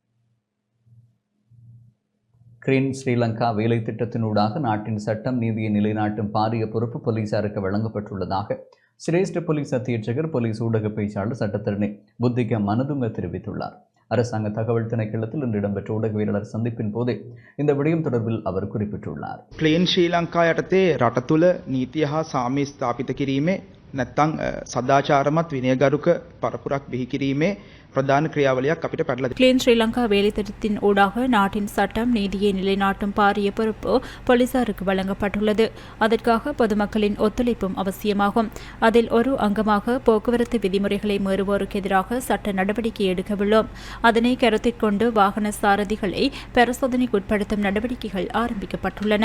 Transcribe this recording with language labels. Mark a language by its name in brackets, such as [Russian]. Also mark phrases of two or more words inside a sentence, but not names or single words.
[Tamil] கிளீன் ஸ்ரீலங்கா வேலை திட்டத்தினூடாக நாட்டின் சட்டம் நீதியை நிலைநாட்டும் பாரிய பொறுப்பு போலீசாருக்கு வழங்கப்பட்டுள்ளதாக சிரேஷ்ட போலீஸ் அத்தியட்சகர் போலீஸ் ஊடக பேச்சாளர் சட்டத்தரணி புத்திக மனதுங்க தெரிவித்துள்ளார். அரசாங்க தகவல் திணைக்களத்தில் இன்று இடம்பெற்ற ஊடகவியலாளர் சந்திப்பின் போதே இந்த விடயம் தொடர்பில் அவர் குறிப்பிட்டுள்ளார். [Sinhala] ක්ලීන් ශ්‍රී ලංකා යටතේ රට තුළ නීතිය හා සාමය ස්ථාපිත කිරීමේ නැත්නම් සදාචාරමත් විනයගරුක පරපුරක් බිහි කිරීමේ ප්‍රධාන ක්‍රියාවලියක් අපිට පැටලලා [Tamil] கிளீன் ஸ்ரீலங்கா வேலைத்திட்டத்தின் ஊடாக நாட்டின் சட்டம் நீதியை நிலைநாட்டும் பாரிய பொறுப்பு போலீசாருக்கு வழங்கப்பட்டுள்ளது. அதற்காக பொதுமக்களின் ஒத்துழைப்பும் அவசியமாகும். அதில் ஒரு அங்கமாக போக்குவரத்து விதிமுறைகளை மீறுவோருக்கு எதிராக சட்ட நடவடிக்கை எடுக்கவுள்ளோம். அதனை கருத்தில் கொண்டு வாகன சாரதிகளை பரிசோதனைக்குட்படுத்தும் நடவடிக்கைகள் ஆரம்பிக்கப்பட்டுள்ளன.